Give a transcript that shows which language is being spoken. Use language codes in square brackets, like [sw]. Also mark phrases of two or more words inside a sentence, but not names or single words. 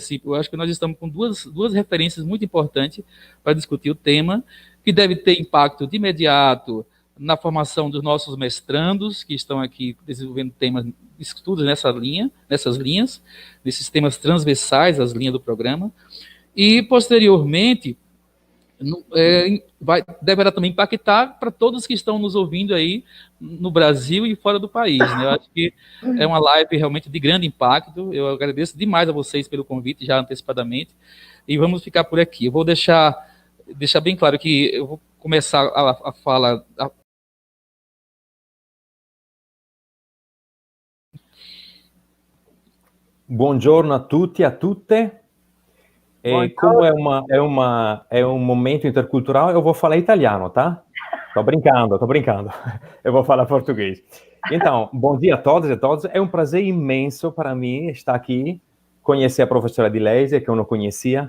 [pt] Eu acho que nós estamos com duas referências muito importantes para discutir o tema, que deve ter impacto de imediato na formação dos nossos mestrandos, que estão aqui desenvolvendo temas, estudos nessas linhas, nesses temas transversais às linhas do programa, e posteriormente deverá também impactar para todos que estão nos ouvindo aí no Brasil e fora do país, né? Eu acho que é uma live realmente de grande impacto. Eu agradeço demais a vocês pelo convite, já antecipadamente, e vamos ficar por aqui. Eu vou deixar bem claro que eu vou começar a fala... [it] Buongiorno a tutti e a tutte. [pt] Como é um momento intercultural, eu vou falar italiano, tá? Tô brincando. Eu vou falar português. Então, bom dia a todos e a todas. É um prazer imenso para mim estar aqui, conhecer a professora Edileise, que eu não conhecia.